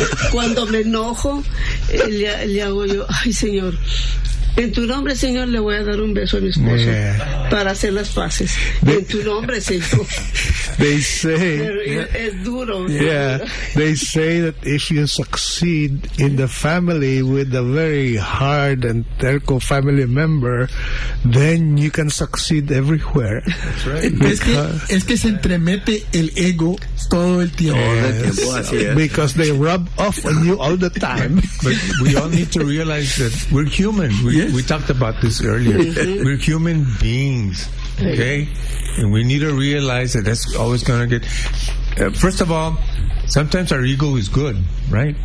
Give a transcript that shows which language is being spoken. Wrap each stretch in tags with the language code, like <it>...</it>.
<es>Cuando me enojo, le hago yo, ay Señor, en tu nombre, Señor, le voy a dar un beso a mi esposo para hacer las paces. En tu nombre, Señor.</es> <en>They say</en> <es>es duro.</es> <en>Yeah, they say that if you succeed in the family with a very hard and terco family member, then you can succeed everywhere. That's right.</en> <es>Es que se entremete el ego todo el tiempo.</es> <en>Yes.</en> <es>Así es.</es> <en>Because they rub off on you all the time. But we all need to realize that we're human. We talked about this earlier. Mm-hmm. We're human beings, okay? And we need to realize that that's always going to get... first of all, sometimes our ego is good, right?</en>